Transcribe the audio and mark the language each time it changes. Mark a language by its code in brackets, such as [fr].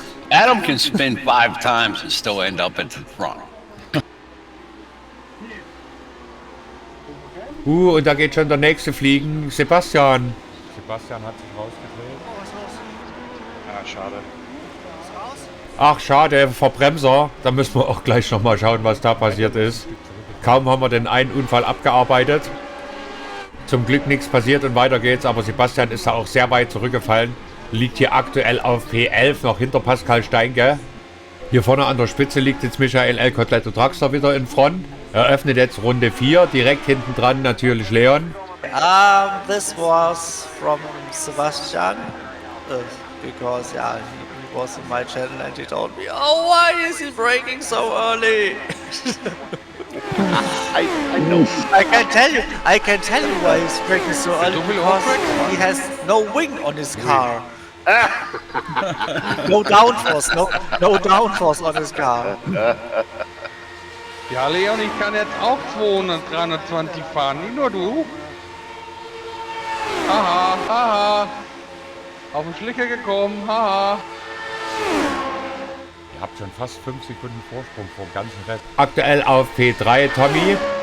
[en] Adam can spin 5 times and still end up at the front. [de] Und da geht schon der nächste fliegen. Sebastian. Sebastian hat sich rausgedreht. Ah, schade. Ach, schade, Verbremser. Da müssen wir auch gleich nochmal schauen, was da passiert ist. Kaum haben wir den einen Unfall abgearbeitet. Zum Glück nichts passiert und weiter geht's. Aber Sebastian ist da auch sehr weit zurückgefallen. Liegt hier aktuell auf P11, noch hinter Pascal Steinke. Hier vorne an der Spitze liegt jetzt Michael El Cotletto Draxler wieder in Front. Eröffnet jetzt Runde 4. Direkt hinten dran natürlich Leon. [en] This was from Sebastian. Because, yeah, he was in my channel and he told me, oh, why is he braking so early? I know. I can tell you why he's braking so early, because he has no wing on his car. No downforce, no downforce on his car. [de] Ja, Leon, ich kann jetzt auch 200, 320 fahren, nicht nur du. Haha, haha. Auf den Schlicker gekommen, haha. Ihr habt schon fast 5 Sekunden Vorsprung vor dem ganzen Rennen. Aktuell auf P3 Tommy.